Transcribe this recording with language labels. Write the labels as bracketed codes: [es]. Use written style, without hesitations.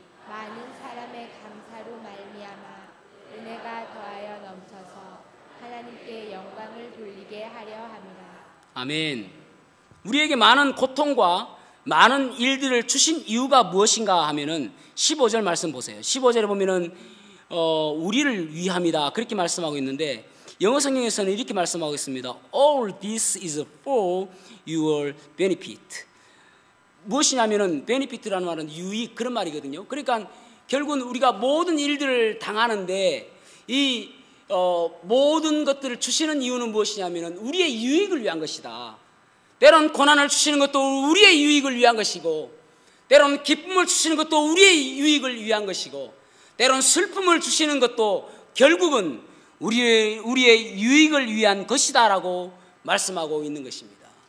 [ko] 많은 사람의 감사로 말미암아 은혜가 더하여 넘쳐서 하나님께 영광을 돌리게 하려 함이라. 아멘. 우리에게 많은 고통과 많은 일들을 주신 이유가 무엇인가 하면은 15절 말씀 보세요. 15절에 보면은 우리를 위함이다 그렇게 말씀하고 있는데 영어 성경에서는 이렇게 말씀하고 있습니다. [en] All this is for your benefit. [ko] 무엇이냐면은 benefit라는 말은 유익 그런 말이거든요. 그러니까 결국은 우리가 모든 일들을 당하는데 이 모든 것들을 주시는 이유는 무엇이냐면은 우리의 유익을 위한 것이다. 때론 고난을 주시는 것도 우리의 유익을 위한 것이고, 때론 기쁨을 주시는 것도 우리의 유익을 위한 것이고, 때론 슬픔을 주시는 것도 결국은 우리의 유익을 위한 것이다라고 말씀하고 있는 것입니다.